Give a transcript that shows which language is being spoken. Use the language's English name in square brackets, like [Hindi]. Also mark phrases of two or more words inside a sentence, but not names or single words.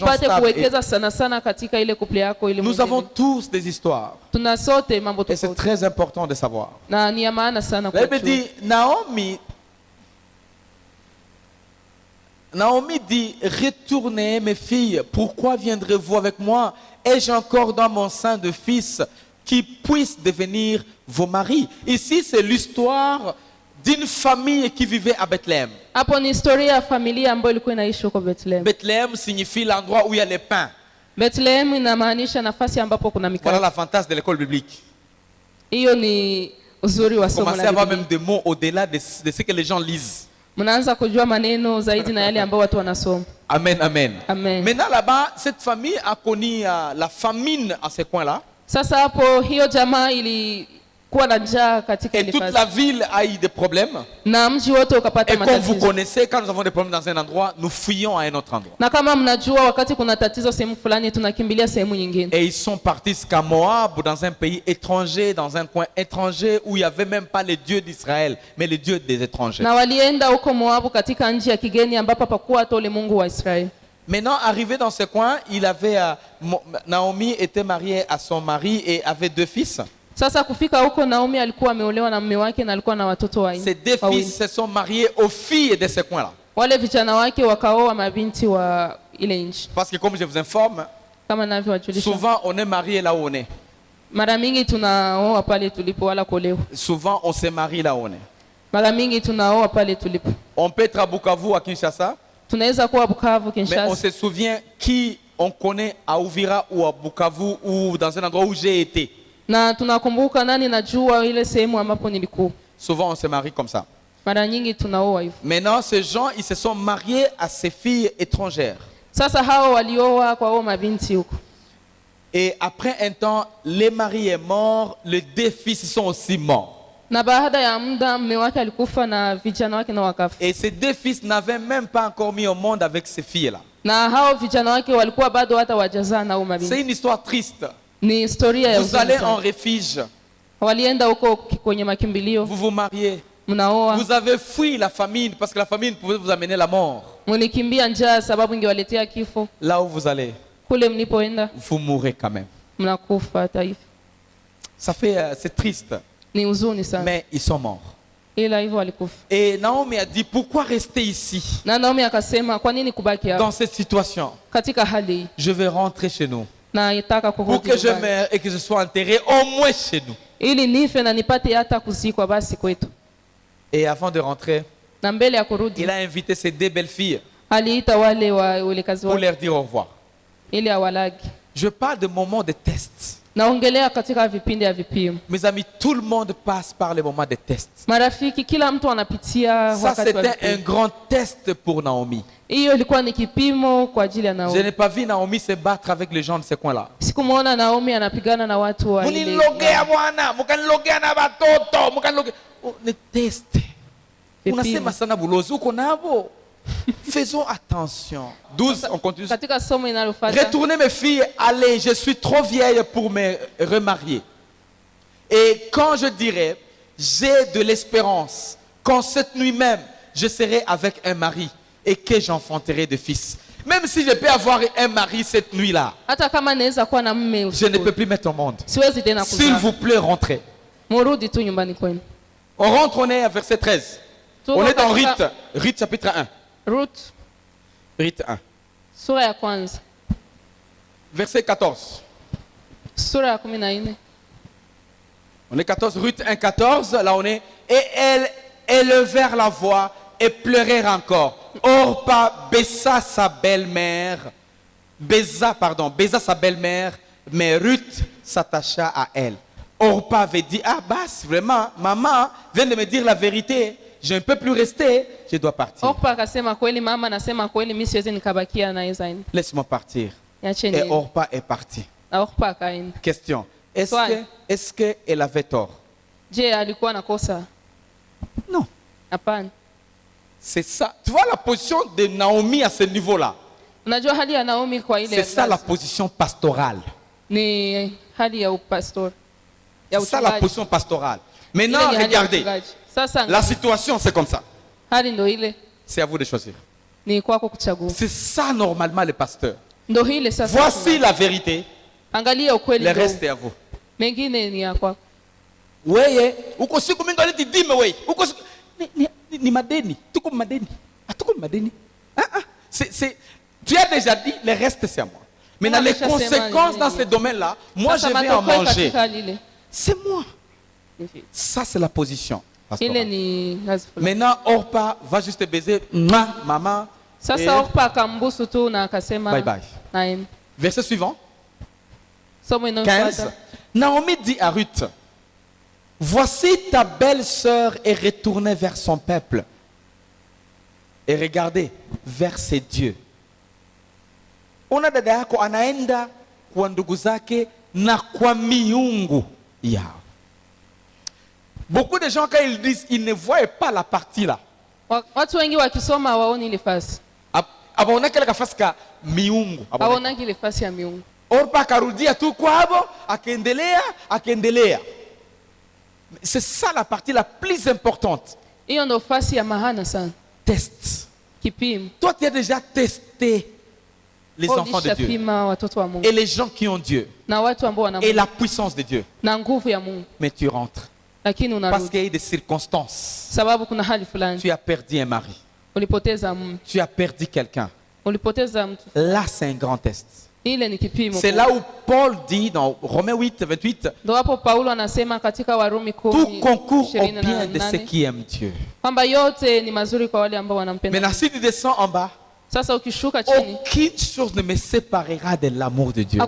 [Swahili] upate [French] stables. Et [Swahili] kuwekeza sana sana katika ile couple yako ili [French] nous [Swahili] Mungu. [French] avons tous des histoires. [Swahili] Tuna sote mambo [French] Et c'est [Swahili] tofauti. [French] très important de savoir. [Swahili] Na ni ya maana sana [French] La Bible [Swahili] kujua. [French] dit, Naomi dit, retournez mes filles, pourquoi viendrez-vous avec moi? Ai-je encore dans mon sein de fils qui puissent devenir vos maris? Ici, c'est l'histoire d'une famille qui vivait à Bethléem. [Swahili] Hapo ni historia ya familia ambayo ilikuwa inaishi huko Bethlehem. [French] Bethléem signifie l'endroit où il y a les pains. [Swahili] Bethlehem inamaanisha nafasi ambapo kuna [French] Voilà [Swahili] mikate. [French] l'avantage de l'école biblique. [Swahili] Hiyo ni uzuri wa somo [French] Commencez à la avoir [Swahili] Biblia. [French] même des mots au-delà de ce que les gens lisent. [Swahili] Mnaanza kujua maneno zaidi na yale ambayo watu wanasoma. Amen, amen. Amen. [French] Maintenant là-bas, cette famille a connu la famine à ce coin-là. [Swahili] Sasa hapo hiyo jamaa ilikuwa na njaa katika [French] Et [Swahili] ile [French] toute [Swahili] fasi. [French] la ville a eu des problèmes. [Swahili] Na mji wote ukapata [French] Et comme vous [Swahili] matatizo. [French] connaissez, quand nous avons des problèmes dans un endroit, nous fuyons à un autre endroit. [Swahili] Na kama mnajua wakati kuna tatizo sehemu fulani tunakimbilia sehemu nyingine. [French] Et ils sont partis jusqu'à Moab, dans un pays étranger, dans un coin étranger, où il n'y avait même pas les dieux d'Israël, mais les dieux des étrangers. [Swahili] Na walienda huko Moabu katika nchi ya kigeni ambapo hapakuwa hata ule Mungu wa Israeli. [French] Maintenant, arrivé dans ce coin, Naomi était mariée à son mari et avait 2 fils. [Swahili] Sasa kufika huko Naomi alikuwa ameolewa na mume wake na alikuwa na watoto [French] Ces 2 fils se sont mariés aux filles de ce coin-là. [Swahili] Wale vijana wake wakaoa mabinti wa ile nchi. [French] Parce que comme je vous informe, [Swahili] Kama navyowajulisha. [French] souvent on est marié là où on est. [Swahili] Mara mingi tunaoa pale tulipo wala kuolewa. [French] Souvent on se marie là où on est. [Swahili] Mara mingi tunaoa pale tulipo. [French] On peut être à Bukavu, à Kinshasa, [Swahili] Tunaweza kuwa Bukavu, [French] mais on [Swahili] Kinshasa. [French] se souvient qui on connaît à Uvira ou à Bukavu ou dans un endroit où j'ai été. [Swahili] Na tunakumbuka nani najua ile sehemu ambapo nilikuwa. [French] Souvent on se marie comme ça. [Swahili] Mara nyingi tunaoa hivyo. [French] Maintenant ces gens, ils se sont mariés à ces filles étrangères. [Swahili] Sasa hao walioa kwa hao mabinti huko. [French] Et après un temps, les maris est mort, les 2 fils sont aussi morts. [Swahili] Na baada ya muda mume wake alikufa na vijana wake na wakafa. [French] Et ces 2 fils n'avaient même pas encore mis au monde avec ces filles-là. [Swahili] Na hao vijana wake walikuwa bado hata wajazaa na hao [French] C'est [Swahili] mabinti. [French] une histoire triste. [Swahili] Ni historia ya [French] Vous allez [Swahili] huzuni [French] en [Swahili] sana. [French] refuge, [Swahili] Walienda huko kwenye makimbilio, [French] vous vous mariez. [Swahili] mnaoa. [French] Vous avez fui la famine parce que la famine pouvait vous amener la mort. [Swahili] Mlikimbia njaa sababu ingewaletea kifo. [French] Là où vous allez, [Swahili] Kule mlipoenda [French] vous mourrez quand même. [Swahili] mnakufa hata hivyo. [French] Ça fait, c'est triste, [Swahili] Ni huzuni sana. [French] mais ils sont morts. [Swahili] Ila hivyo walikufa. [French] Et Naomi a dit, pourquoi rester ici, [Swahili] Na Naomi akasema kwa nini kubaki hapa [French] dans cette situation? [Swahili] katika hali hii? [French] Je vais rentrer chez nous. [Swahili] Na itaka [French] Pour [Swahili] kurudi [French] que je [Swahili] nyumbani. [French] meure et que je sois enterré au moins chez nous. [Swahili] Ili nife na nipate hata kuzikwa basi kwetu. [French] Et avant de rentrer, [Swahili] Na mbele ya kurudi [French] il a invité ses 2 belles filles [Swahili] aliita wale wale kazi [French] pour [Swahili] wake [French] leur dire au revoir. [Swahili] ili awalagi. [French] Je parle de moments de test. [Swahili] Naongelea katika vipindi ya vipimo. [French] Mes amis, tout le monde passe par les moments de test. [Swahili] Marafiki, kila mtu anapitia [French] Ça, [Swahili] wakati wa [French] c'était un [Swahili] vipimo. [French] grand test pour Naomi. [Swahili] Hiyo ilikuwa ni kipimo kwa ajili ya [French] Je [Swahili] Naomi. [French] n'ai pas vu Naomi se battre avec les gens de ce coin-là. [Swahili] Sikumuona Naomi anapigana na watu wa ile. Munilogea bwana, mukanilogea na batoto, mukanilogea. Oh, ni test. Vipimo. Unasema sana bulozi uko nabo. [French] Faisons attention. 12, on continue. [Swahili] Katika somo inalofuata, [French] Retournez mes filles, allez, je suis trop vieille pour me remarier. Et quand je dirai, j'ai de l'espérance, qu'en cette nuit même, je serai avec un mari et que j'enfanterai de fils. Même si je peux avoir un mari cette nuit-là, [Swahili] hata kama naweza kuwa na mume [French] je ne peux [Swahili] usiku, [French] plus mettre au monde. [Swahili] siwezi tena [French] S'il [Swahili] kuzaa. [French] vous plaît, rentrez. [Swahili] Murudi tu nyumbani kwenu. [French] On rentre, on est à verset 13. [Swahili] Tuko [French] On est dans [Swahili] katika [French] Rite chapitre 1. [Swahili] Ruth [French] Rite 1. [Swahili] sura ya kwanza, [French] Verset 14. [Swahili] sura ya 14. [French] On est 14, Ruth 1, 14. Là, on est. Et elles élevèrent la voix et pleurèrent encore. Orpa baisa sa belle-mère. Baisa sa belle-mère. Mais Ruth s'attacha à elle. Orpa avait dit, ah, basse, vraiment, maman vient de me dire la vérité. Je ne peux plus rester. Je dois partir. [Swahili] Orpa akasema kweli, mama nasema kweli, mimi siwezi nikabakia naye zaini. [French] Laisse-moi partir. [Swahili] Niache [French] Et [Swahili] niende. [French] Orpa est partie. [Swahili] Na Orpa akaenda. [French] Question. [Swahili] Swali. [French] Est-ce qu'elle avait tort? [Swahili] Je, alikuwa na kosa? [French] Non. [Swahili] Hapana. [French] C'est ça. Tu vois la position de Naomi à ce niveau-là. [Swahili] Unajua hali ya Naomi kwa ile [French] C'est ça la [Swahili] ngazi, [French] position pastorale. [Swahili] ni hali ya upastor, ya [French] C'est ça la [Swahili] uchungaji. [French] position pastorale. [Swahili] Ile [French] Maintenant, [Swahili] ni hali ya [French] regardez. [Swahili] uchungaji. Sasa [French] La situation, c'est comme ça. [Swahili] hali ndo ile, [French] C'est à vous de choisir. [Swahili] ni kwako kuchagua. [French] C'est ça normalement les pasteurs. [Swahili] Ndo ile sasa. [French] Voici la vérité. [Swahili] Angalia ukweli, [French] Le [Swahili] ndo [French] reste est à vous. [Swahili] mengine ni ya kwako. Weye, uko siku mingi aliti weye. Uko siku ni madeni. Tuko madeni. Tuko madeni. [French] Tu as déjà dit, le reste c'est à moi. Maintenant, les conséquences dans ces domaines-là, moi je [Swahili] Sasa [French] vais en [Swahili] matokeo [French] manger. [Swahili] katika lile. [French] C'est moi. Ça, c'est la position. [Swahili] Ile [French] pastorale. [Swahili] ni ngazi fulani. [French] Maintenant, Orpa va juste baiser maman. Et [Swahili] Sasa Orpa akambusu tu na akasema [English] bye bye. [Swahili] naenda. [French] Verset suivant, [Swahili] Somo 15. inayofuata. [French] Naomi dit à Ruth, voici ta belle-sœur est retournée vers son peuple. Et regardez, vers ses dieux. [Swahili] Ona dada yako anaenda kwa ndugu zake na kwa miungu yao. [French] Beaucoup de gens, quand ils disent, ils ne voient pas la partie là. [Swahili] Watu wengi wakisoma hawaoni ile fasi. Abaona kile kafasi ka miungu. Hawaonagi ile fasi ya miungu. Orpa akarudia tu kwabo, akaendelea. [French] C'est ça la partie la plus importante. [Swahili] Hiyo ndo fasi ya maana sana. [French] Test. [Swahili] Kipimo. [French] Toi, tu as déjà testé les enfants de Dieu [Swahili] Ulishapima watoto wa Mungu [French] et les gens qui ont Dieu [Swahili] na watu ambao wana [French] et [Swahili] Mungu [French] la puissance de Dieu. [Swahili] na nguvu ya Mungu, [French] Mais tu rentres [Swahili] lakini [French] parce [Swahili] unarudi [French] qu'il y a eu des circonstances. [Swahili] sababu kuna hali fulani [French] Tu as perdu un mari. [Swahili] ulipoteza mtu, [French] Tu as perdu quelqu'un. [Swahili] ulipoteza mtu. [French] Là, c'est un grand test. [Swahili] Ile ni kipimo. [French] C'est là où Paul dit dans Romains 8, 28, [Swahili] Ndo hapo Paulo anasema katika Warumi [French] tout [Swahili] 10 [French] concourt au bien de ceux [Swahili] 28 [French] qui aiment Dieu. [Swahili] kwamba yote ni mazuri kwa wale ambao wanampenda. [French] Maintenant, si tu descends en bas, [Swahili] Sasa ukishuka chini, [French] aucune chose ne me séparera de l'amour de Dieu.